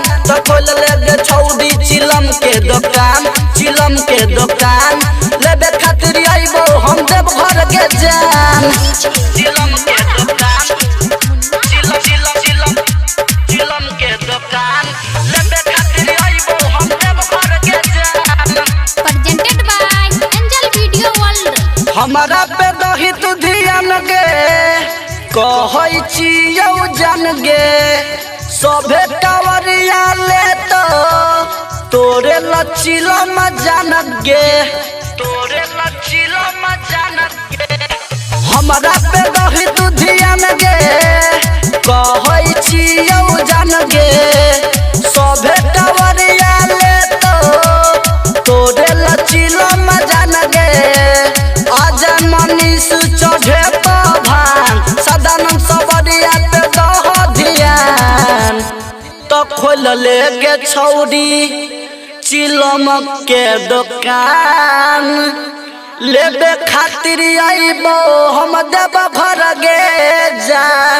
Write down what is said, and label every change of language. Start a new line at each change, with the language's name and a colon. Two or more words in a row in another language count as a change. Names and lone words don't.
Angika: तो खोल लेगे छौरी चिलम के दुकान, चिलम के दुकान, लेबे खातिर आइबो हम देव घर के जान। चिलम के दुकान चिलम चिलम चिलम चिलम के दुकान, लेबे खातिर आइबो हम देव घर के जान।
English: presented by Angel Video World।
Angika: हमारा पे दही तू ध्यान गे, कहै छियौ जान गे, सभे कांवरिया ले तो तोरे लचिलम जान गे, तोरे लचिलम जान गे। हमारा पे दही तू ध्यान गे, कहै छियौ जान गे, सभे कांवरिया ले तो तोरे लचिलम जान गे। आजा मनीष चढ़े भान, सदानंद सबरिया पे दह ध्यान। तो खोल लेगे छौरी चिलम के दुकान, लेबे खातिर आइबो हम देव घर के जान।